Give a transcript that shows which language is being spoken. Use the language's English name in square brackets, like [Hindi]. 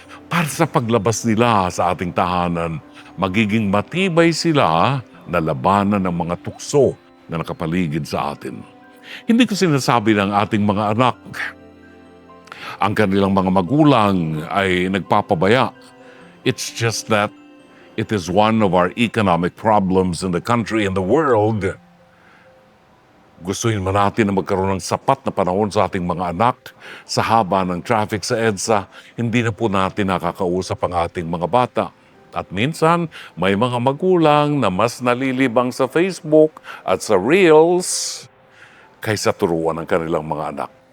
[Filipino] Para sa paglabas nila sa ating tahanan, magiging matibay sila na labanan ng mga tukso na nakapaligid sa atin. Hindi ko sinasabi ng ating mga anak ang kanilang mga magulang ay nagpapabaya. [English] It's just that it is one of our economic problems in the country and the world. [Filipino] Gustuhin man natin na magkaroon ng sapat na panahon sa ating mga anak sa haba ng traffic sa EDSA, hindi na po natin nakakausap ang ating mga bata. At minsan, may mga magulang na mas nalilibang sa Facebook at sa Reels kaysa turuan ng kanilang mga anak.